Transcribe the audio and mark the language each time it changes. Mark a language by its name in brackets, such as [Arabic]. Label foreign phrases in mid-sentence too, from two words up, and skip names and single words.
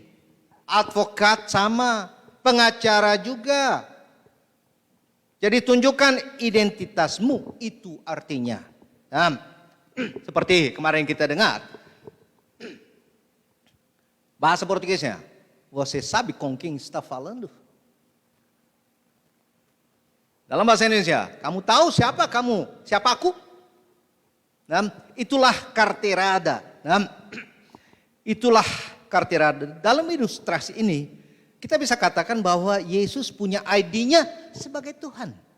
[Indonesian] Advokat sama, pengacara juga. Jadi tunjukkan identitasmu, itu artinya. Nah, seperti kemarin kita dengar. Bahasa Portugesnya, [Portuguese] você sabe com quem está falando? [Indonesian] Dalam bahasa Indonesia, kamu tahu siapa kamu, siapa aku? Nah, itulah carteirada. Nah, itulah carteirada. Dalam ilustrasi ini, kita bisa katakan bahwa Yesus punya ID-nya sebagai Tuhan.